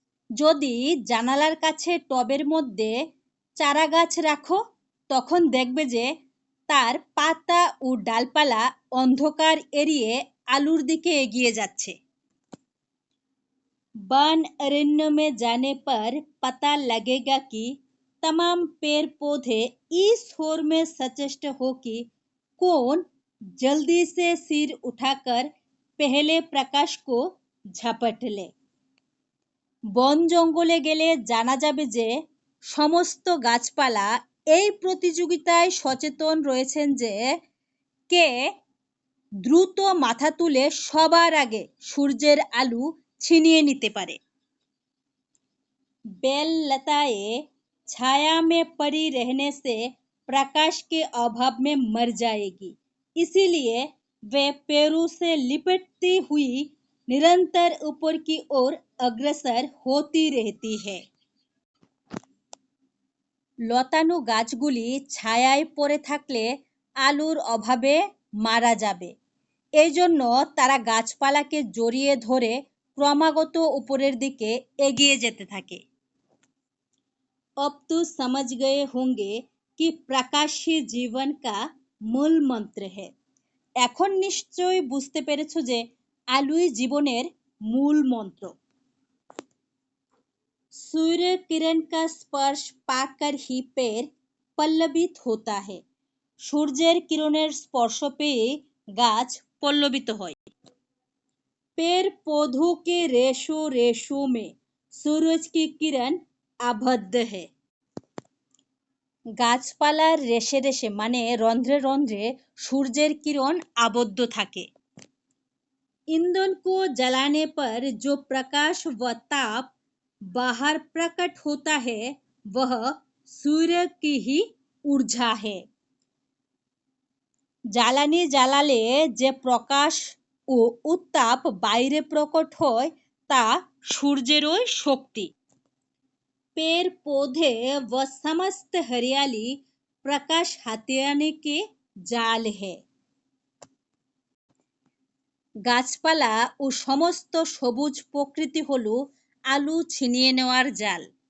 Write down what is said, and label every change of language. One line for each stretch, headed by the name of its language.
Bangla: যদি জানালার কাছে টবের মধ্যে চারা গাছ রাখো তখন দেখবে যে তার পাতা ও ডালপালা অন্ধকার এড়িয়ে আলোর দিকে এগিয়ে যাচ্ছে।
Hindi: वन अरण्य में जाने पर पता लगेगा कि तमाम पेड़ पौधे इस ओर में सचेष्ट हो कि कौन जल्दी से सिर उठाकर पहले प्रकाश को झपट ले।
Bangla: বন জঙ্গলে গেলে জানা যাবে যে সমস্ত গাছপালা এই প্রতিযোগিতায় সচেতন রয়েছেন যে কে দ্রুত মাথা তুলে সবার আগে সূর্যের আলো ছিনিয়ে নিতে পারে।
Hindi: बेल लताएं छाया में पड़ी रहने से प्रकाश के अभाव में मर जाएगी, इसीलिए वे पेड़ों से लिपटती हुई निरंतर ऊपर की ओर अग्रसर होती रहती है।
Bangla: লতানো গাছগুলি ছায়ায় পড়ে থাকলে আলোর অভাবে মারা যাবে। এই জন্য তারা গাছপালাকে জড়িয়ে ধরে ক্রমাগত উপরের দিকে এগিয়ে যেতে থাকে।
Hindi: अब तो समझ गए होंगे कि प्रकाश ही जीवन का मूल मंत्र है।
Bangla: এখন নিশ্চয়ই বুঝতে পেরেছো যে আলোই জীবনের মূল মন্ত্র।
Hindi: सूर्य किरण का स्पर्श पाकर ही पेड़ पल्लवित होता है।
Bangla: সূর্যের কিরণের স্পর্শ পেয়ে গাছ পল্লবিত হয়।
Hindi: पेड़ पौधों के रेशों रेशों में सूरज की किरण आबद्ध है।
Bangla: গাছপালার রেশে রেশে মানে রন্ধ্রে রন্ধ্রে সূর্যের কিরণ আবদ্ধ থাকে।
Hindi: ईंधन को जलाने पर जो प्रकाश व ताप बाहर प्रकट होता है वह सूर्य की ही ऊर्जा है।
Bangla: জ্বালানি জ্বালালে যে প্রকাশ ও উত্তাপ বাইরে প্রকট হয় তা সূর্যেরই শক্তি।
Hindi: पेड़ पौधे व समस्त हरियाली प्रकाश हथियाने के जाल है।
Bangla: গাছপালা ও সমস্ত সবুজ প্রকৃতি হলো আলো ছিনিয়ে নেওয়ার জাল।